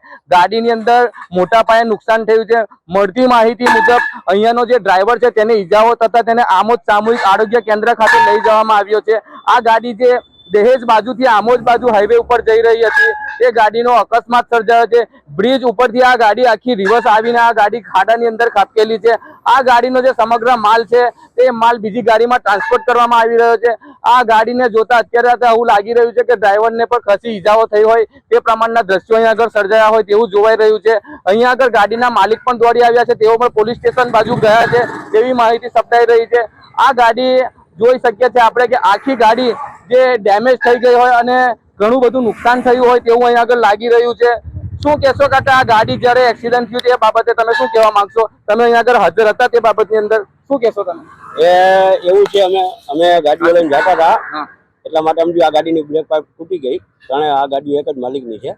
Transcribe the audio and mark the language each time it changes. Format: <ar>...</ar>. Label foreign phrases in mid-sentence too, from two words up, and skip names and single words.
<gu>ગાડીની અંદર મોટા પાયે નુકસાન થયું છે। મળતી માહિતી મુજબ અહીંયાનો જે ડ્રાઇવર છે તેને ઈજાઓ થતા તેને આમોદ સામૂહિક આરોગ્ય કેન્દ્ર ખાતે લઈ જવામાં આવ્યો છે। આ ગાડી જે દહેજ બાજુથી આમોદ બાજુ હાઈવે ઉપર જઈ રહી હતી તે ગાડીનો અકસ્માત સર્જાયો છે। બ્રિજ ઉપરથી આ ગાડી આખી રિવર્સ આવીને આ ગાડી ખાડાની અંદર ખાબકેલી છે। આ ગાડીનો જે સમગ્ર માલ છે તે માલ બીજી ગાડીમાં ટ્રાન્સપોર્ટ કરવામાં આવી રહ્યો છે। આ ગાડીને જોતા અત્યારે તો એવું લાગી રહ્યું છે કે ડ્રાઇવરને પણ ખાસી ઈજાઓ થઈ હોય તે પ્રમાણના દૃશ્યો અહીંયા આગળ સર્જાયા હોય તેવું જોવાઈ રહ્યું છે। અહીંયા આગળ ગાડીના માલિક પણ દોડી આવ્યા છે, તેઓ પણ પોલીસ સ્ટેશન બાજુ ગયા છે તેવી માહિતી સાંપડી રહી છે। આ ગાડી જોઈ શકીએ છે આપણે કે આખી ગાડી જે ડેમેજ થઈ ગઈ હોય અને ઘણું બધું નુકસાન થયું હોય તેવું અહીંયા આગળ લાગી રહ્યું છે। શું કહેશો કાકા, આ ગાડી જ્યારે એક્સિડન્ટ થયું તે બાબતે તમે શું કહેવા માંગશો? તમે અહીંયા આગળ હાજર હતા તે બાબતની અંદર શું કહેશો તમે? એવું છે અમે ગાડીઓ લઈને જતા હતા એટલા માટે સમજો આ ગાડીની બ્રેક પાઇપ તૂટી ગઈ કારણ આ ગાડી એક જ માલિકની છે।</gu>